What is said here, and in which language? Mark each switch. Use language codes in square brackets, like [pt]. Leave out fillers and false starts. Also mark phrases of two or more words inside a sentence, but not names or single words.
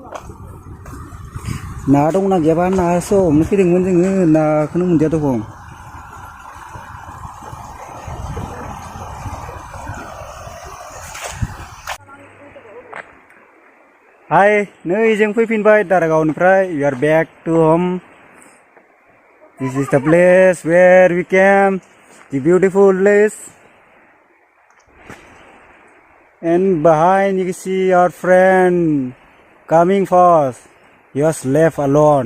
[brx] ना दंना गैयाबा नासो हमनो फैदोंमोन जोङो नाखौनो मोनदिया दखं हाय नै जों फैफिनबाय दारागावनिफ्राय [en] we are back to home. This is the place where we came, the beautiful place. And behind you can see our friend coming fast. He was left alone.